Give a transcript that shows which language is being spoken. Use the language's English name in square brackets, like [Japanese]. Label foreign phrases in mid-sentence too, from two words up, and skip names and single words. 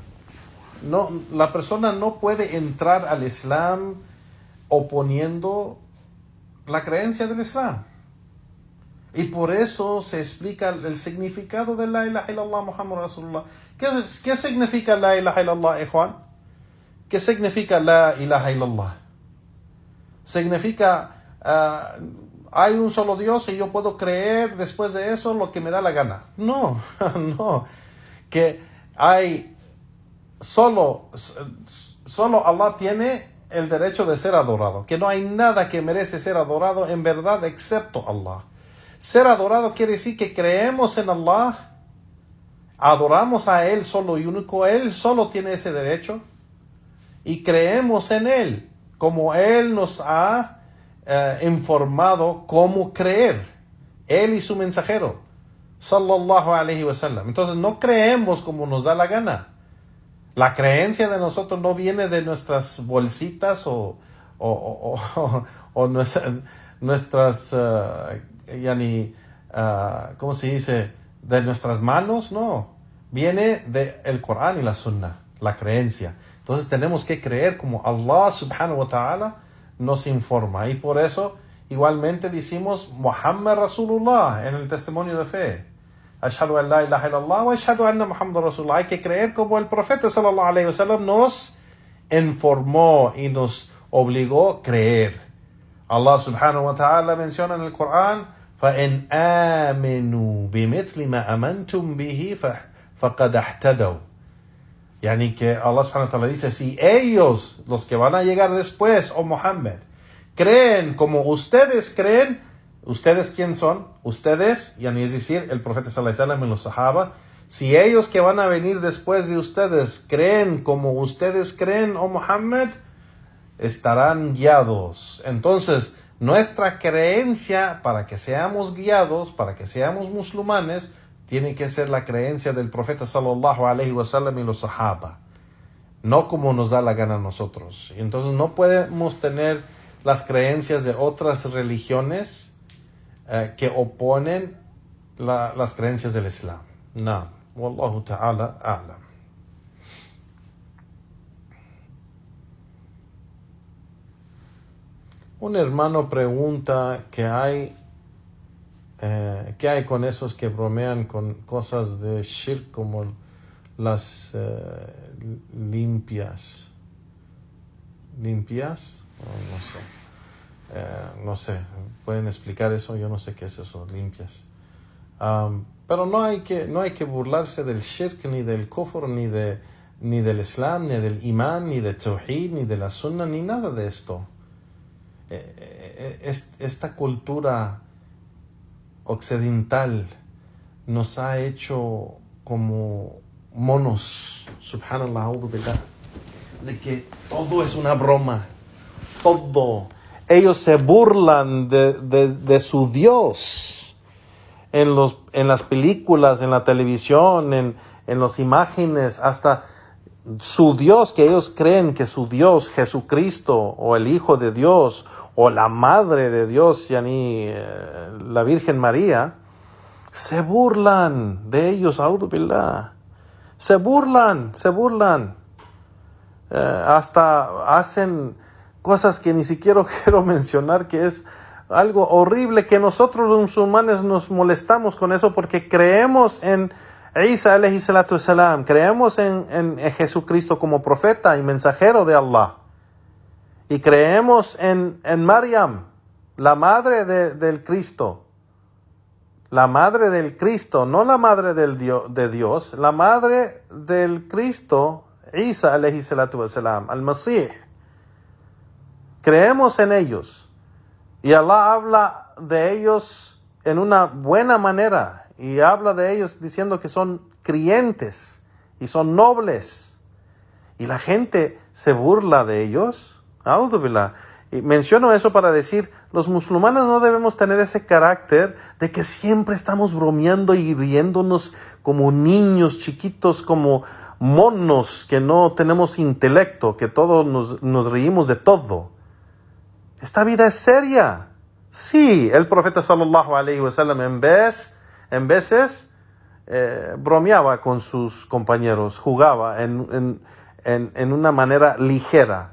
[Spanish] No, la persona no puede entrar al Islam oponiendo la creencia del Islam. Y por eso se explica el significado de [Arabic] لا إله إلا الله محمد رسول الله. [Spanish] ¿Qué significa [Arabic] لا إله إلا الله, [Spanish] Juan? ¿Qué significa [Arabic] لا إله إلا الله? [Spanish] Significa hay un solo Dios y yo puedo creer después de eso lo que me da la gana. No, no. Que hay solo Allah tiene el derecho de ser adorado. Que no hay nada que merece ser adorado en verdad excepto Allah. Ser adorado quiere decir que creemos en Allah, adoramos a Él solo y único, Él solo tiene ese derecho, y creemos en Él como Él nos ha informado cómo creer, Él y su mensajero, [Arabic] صلى الله عليه وسلم. [Spanish] Entonces no creemos como nos da la gana. La creencia de nosotros no viene de nuestras bolsitas o nuestras ¿cómo se dice? De nuestras manos, no. Viene del Corán y la Sunna, la creencia. Entonces tenemos que creer como [Arabic] الله سبحانه وتعالى [Spanish] nos informa. Y por eso igualmente decimos [Arabic] محمد رسول الله [Spanish] en el testimonio de fe. [Arabic] أشهد أن لا إله إلا الله وأشهد أن محمدا رسول الله. [Spanish] Hay que creer como el profeta [Arabic] صلى الله عليه وسلم [Spanish] nos informó y nos obligó a creer. [Arabic] الله سبحانه وتعالى [Spanish] menciona en el Corán: [Arabic] فَإِنْ آمِنُوا بِمِثْلِ مَا أَمَنْتُمْ بِهِ فَقَدْ اهْتَدَوْا. [Spanish] Yani que [Arabic] الله سبحانه وتعالى [Spanish] dice, si ellos, los que van a llegar después, Muhammad, creen como ustedes creen, ¿ustedes quién son? Ustedes, yani es decir, el profeta [Arabic] صلى الله عليه وسلم [Spanish] y los sahaba, si ellos que van a venir después de ustedes creen como ustedes creen, Muhammad, estarán guiados. Entonces, nuestra creencia para que seamos guiados, para que seamos musulmanes, tiene que ser la creencia del profeta [Arabic] صلى الله عليه وسلم [Spanish] y los sahaba, no como nos da la gana a nosotros. Y entonces no podemos tener las creencias de otras religiones que oponen las creencias del Islam. No. [Arabic] والله تعالى أعلم. [Spanish] Un hermano pregunta qué hay con esos que bromean con cosas de shirk como las limpias. ¿Limpias? No sé. ¿Pueden explicar eso? Yo no sé qué es eso, limpias. Pero no hay que burlarse del shirk, ni del kufr, ni del islam, ni del imán, ni del tawhid, ni de la sunna, ni nada de esto. esta cultura occidental nos ha hecho como monos, [Arabic] سبحان الله، أعوذ بالله, [Spanish] de que todo es una broma, todo. Ellos se burlan de su Dios en las películas, en la televisión, en las imágenes, hasta su Dios, que ellos creen que su Dios, Jesucristo, o el Hijo de Dios, o la Madre de Dios, yani, la Virgen María, se burlan de ellos, [Arabic] أعوذ بالله. [Spanish] Se burlan. Hasta hacen cosas que ni siquiera quiero mencionar, que es algo horrible, que nosotros los musulmanes nos molestamos con eso porque creemos en [Arabic] عيسى عليه الصلاة والسلام, [Spanish] creemos en Jesucristo como profeta y mensajero de Allah, y creemos en Maryam, la madre del Cristo. La madre del Cristo, no la madre de Dios, la madre del Cristo, [Arabic] عيسى عليه الصلاة والسلام, [Spanish] al-Masih. Creemos en ellos. Y Allah habla de ellos en una buena manera. Y habla de ellos diciendo que son creyentes y son nobles. Y la gente se burla de ellos. [Arabic] أعوذ بالله. [Spanish] Y menciono eso para decir, los musulmanes no debemos tener ese carácter de que siempre estamos bromeando y riéndonos como niños chiquitos, como monos que no tenemos intelecto, que todos nos reímos de todo. Esta vida es seria. Sí, el profeta [Arabic] صلى الله عليه وسلم [Spanish] en veces bromeaba con sus compañeros, jugaba en una manera ligera.